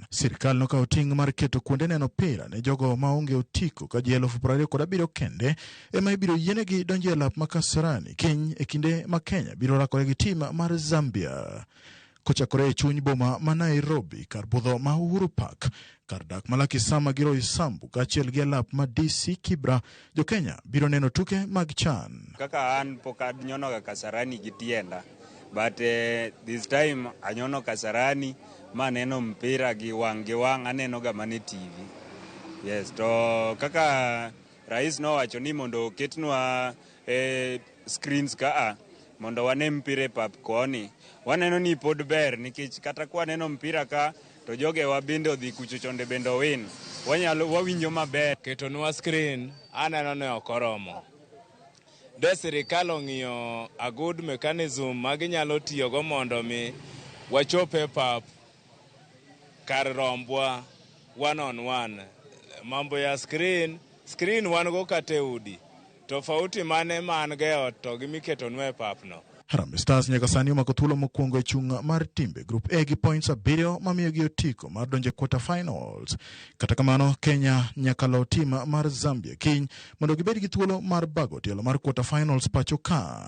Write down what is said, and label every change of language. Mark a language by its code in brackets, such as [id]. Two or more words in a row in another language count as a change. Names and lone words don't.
[luo] Sirikal nokawo ting' mar keto kuonde neno pira ne jogo maonge otiko ka ji 27,000 kende ema ibiro yienegi donjo e lap ma Kasarani kiny e kinde ma Kenya biro rakore gi tim mar Zambia. Kochakore e chuny boma ma Nairobi, kar budho ma Uhuru Park, kar dak Malaki Sama gi Roy Sambu kaachiel gi lap ma DC Kibra, jo Kenya biro neno tuke mag CHAN. Kaka an pok anyono ga Kasarani gi tienda, [en] but this time [luo] anyono Kasarani ma neno mpira gi wang' aneno ga mane TV. Yes, to kaka rais nowacho ni mondo ketnwa screens ka mondo wane mpira pap koni, waneno ni pod ber nikech kata kwa neno mpira ka to joge wa bende odhi kucho chonde bende win, wawinjo maber. Ketonwa screen aneno ne okoromo. de sirikal ong'iyo [en] a good mechanism [luo] maginyalo tiyogo mondo mi wachope pap kar rombwa [en] one on one. [sw] Mambo ya [luo] screen wan go kate udi. Tofauti mane man geo to gimiketonwe papno. Harambee Stars nyaka sani omako thuolo mokwongo e chung' mar timbe Group A gi points 7 mamiyogi otiko mar donjo [en] quarter finals. [luo] Kata kamano, Kenya nyaka lo tim mar Zambia kiny mondo gibed gi thuolo mar bago tielo mar [en] quarter finals [luo] pacho ka.